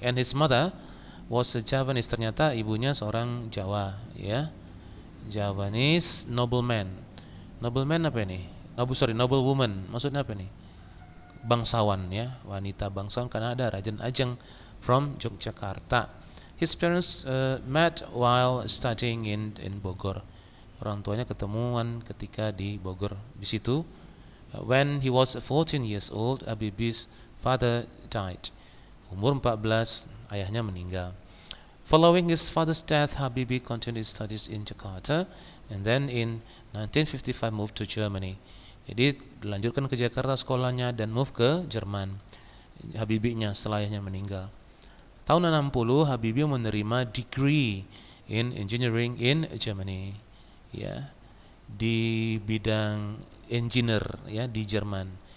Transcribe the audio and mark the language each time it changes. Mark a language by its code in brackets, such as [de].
[en] And his mother was a Javanese. [id] Ternyata ibunya seorang Jawa, ya. [en] Javanese nobleman. Nobleman apa ini? Noble woman. [id] Maksudnya apa ini? Bangsawan, ya, wanita bangsawan, karena ada Raden Ajeng from Yogyakarta. [en] His parents met while studying in Bogor. [id] Orang tuanya ketemuan ketika di Bogor. Di situ, [en] when he was 14 years old, Habibie's father died. [id] Umur 14, ayahnya meninggal. [en] Following his father's death, Habibie continued his studies in Jakarta, and then in 1955 moved to Germany. [id] Jadi dilanjutkan ke Jakarta sekolahnya dan move ke Jerman. Habibie-nya setelah ayahnya meninggal. Tahun 60 Habibie menerima [en] degree in engineering in Germany, [id] ya, di bidang engineer, ya, di Jerman.